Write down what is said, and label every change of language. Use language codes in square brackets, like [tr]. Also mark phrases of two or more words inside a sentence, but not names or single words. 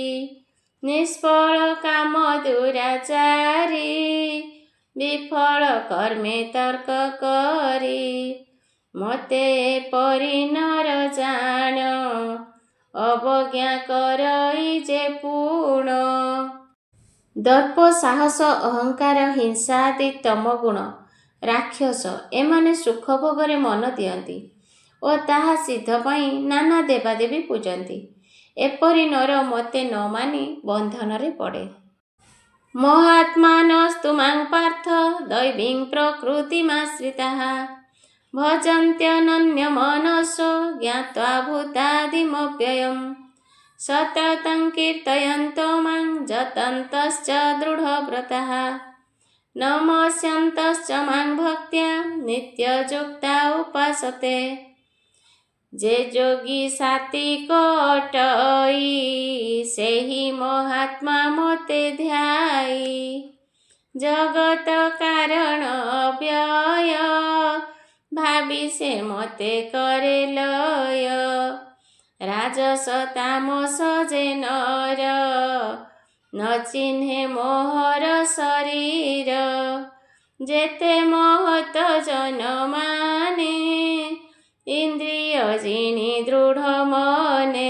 [or] ନିଷ୍ଫଳ କାମ ଦୁରାଚାରୀ, ବିଫଳ କର୍ମେ ତର୍କ କରି। ମତେ ପରି ନର ଜାଣ, ଅବଜ୍ଞା କରଇ ଯେ ପୂର୍ଣ୍ଣ। ଦର୍ପ ସାହସ ଅହଙ୍କାର ହିଂସା ଆଦି ତମ ଗୁଣ, ରାକ୍ଷସ ଏମାନେ ସୁଖ ଭୋଗରେ ମନ ଦିଅନ୍ତି ଓ ତାହା ସିଦ୍ଧ ପାଇ ନାନା ଦେବାଦେବୀ ପୂଜନ୍ତି। ଏପରି ନର ମତେ ନ ମାନି ବନ୍ଧନରେ ପଡ଼େ। [sa] महात्मानस्तु मां पार्थ, दैवीं प्रकृतिमाश्रिताः। भजन्त्यनन्यमनसो, ज्ञात्वा भूतादिमव्ययम्। सततं कीर्तयन्तो मां, जतन्तश्च दृढव्रताः। नमस्यन्तश्च मां भक्त्या, नित्ययुक्ता उपासते। [or] ଯେ ଯୋଗୀ ସାତ୍ତ୍ୱିକ ଅଟଇ, ସେହି ମହାତ୍ମା ମତେ ଧ୍ୟାଇ। ଜଗତ କାରଣ ଅବ୍ୟୟ, ଭାବି ସେ ମତେ କରେ ଲୟ। ରାଜସ ତାମସ ଯେ ନର, ନ ଚିହ୍ନେ ମୋହର ଶରୀର। ଯେତେ ମହତ ଜନ ମାନେ, ଇନ୍ଦ୍ରିୟ ଜିଣି ଦୃଢ଼ ମନେ।